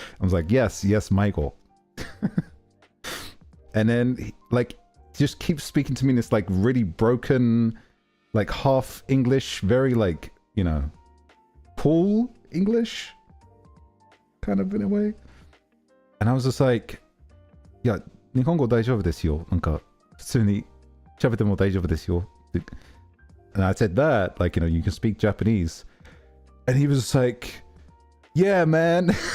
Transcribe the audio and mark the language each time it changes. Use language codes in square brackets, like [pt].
[en] I was like, yes, Maigo. And then, like, just keeps speaking to me in this, like, really broken, like, half English, very, like, you know, cool English, kind of in a way. And I was just like, yeah, [ja] 日本語大丈夫ですよ。なんか、普通に喋っても大丈夫ですよ。 [en] And I said that, like, you know, you can speak Japanese. And he was just like, yeah, man.